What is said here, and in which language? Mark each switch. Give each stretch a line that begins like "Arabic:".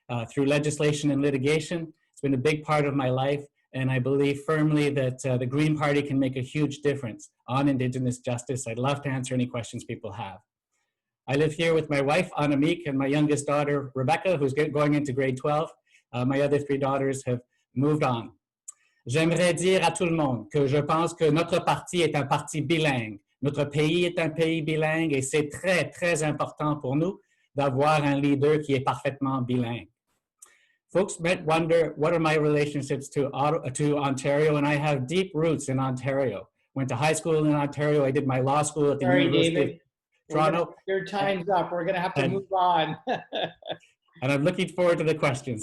English: Through legislation and litigation. It's been a big part of my life, and I believe firmly that the Green Party can make a huge difference on Indigenous justice. I'd love to answer any questions people have. I live here with my wife, Annemiek, and my youngest daughter, Rebecca, who's going into grade 12. My other 3 daughters have moved on.
French: J'aimerais dire à tout le monde que je pense que notre parti est un parti bilingue. Notre pays est un pays bilingue, et c'est très, très important pour nous d'avoir un leader qui est parfaitement bilingue.
English: Folks might wonder, what are my relationships to Ontario? And I have deep roots in Ontario. Went to high school in Ontario. I did my law school at the University of Toronto. Your time's up. We're going to have to move on. And I'm looking forward to the questions.